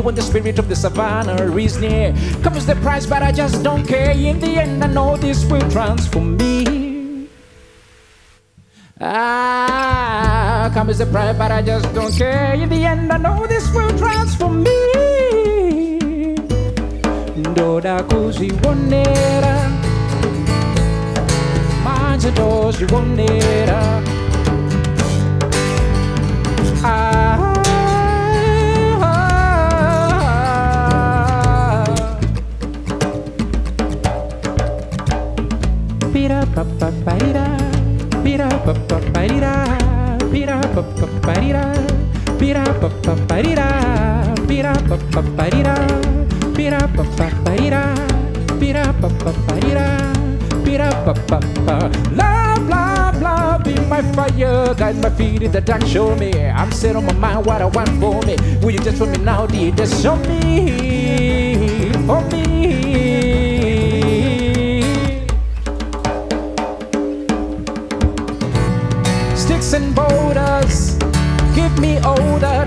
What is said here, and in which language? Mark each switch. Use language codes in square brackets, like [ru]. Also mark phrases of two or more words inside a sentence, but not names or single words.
[en] When the spirit of the savannah is near, comes the price, but I just don't care. In the end, I know this will transform me. Comes the price, but I just don't care. In the end, I know this will transform me. [sn] Ndoda kuzvionera, manje ndozvionera. Pira pa pa paira, pira pa pa paira, pira pa pa paira, pira pa pa paira, pira pa pa paira, pira pa pa paira, pira pa pa paira. [en] Love, love, love, be my fire, guide my feet in the dark, show me. I'm set on my mind what I want for me. Will you just for me now, dear, just show me, for me. Sticks and boulders, give me all that.